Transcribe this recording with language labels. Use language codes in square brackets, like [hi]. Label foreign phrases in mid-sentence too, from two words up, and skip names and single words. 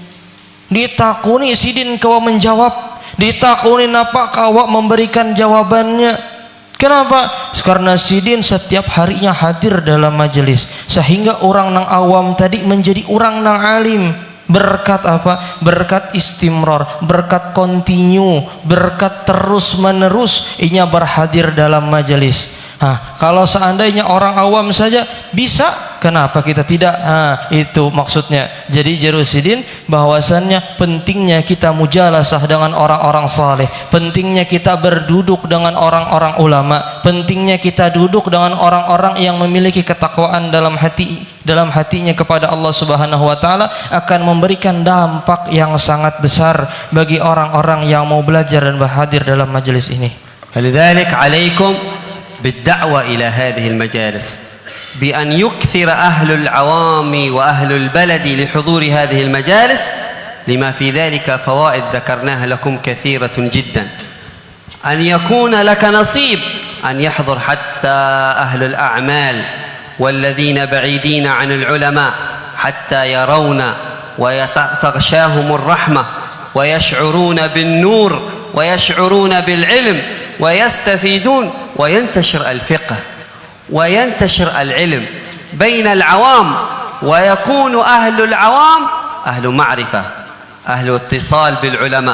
[bjn] Ditakuni Sidin kawa menjawab, ditakuni napa kawa memberikan jawabannya. [id] Kenapa? Karena Sidin setiap harinya hadir dalam majelis, sehingga orang nang awam tadi menjadi orang nang alim. Berkat apa? Berkat istimror, berkat kontinu, berkat terus menerus inya berhadir dalam majelis. Kalau seandainya orang awam saja bisa, kenapa kita tidak? Itu maksudnya. Jadi Jerusidin bahwasannya pentingnya kita mujalasah dengan orang-orang saleh, pentingnya kita berduduk dengan orang-orang ulama, pentingnya kita duduk dengan orang-orang yang memiliki ketakwaan dalam hatinya kepada [ar] الله سبحانه وتعالى, [id] akan memberikan dampak yang sangat besar bagi orang-orang yang mau belajar dan berhadir dalam majelis ini. [ar] فلذلك عليكم بالدعوة إلى هذه المجالس، بأن يكثر أهل العوام وأهل البلد لحضور هذه المجالس، لما في ذلك فوائد ذكرناها لكم كثيرة جدا. أن يكون لك نصيب، أن يحضر حتى أهل الأعمال والذين بعيدين عن العلماء حتى يرون وتغشاهم الرحمة ويشعرون بالنور ويشعرون بالعلم ويستفيدون، وينتشر الفقه وينتشر العلم بين العوام، ويكون أهل العوام أهل معرفة، أهل اتصال بالعلماء.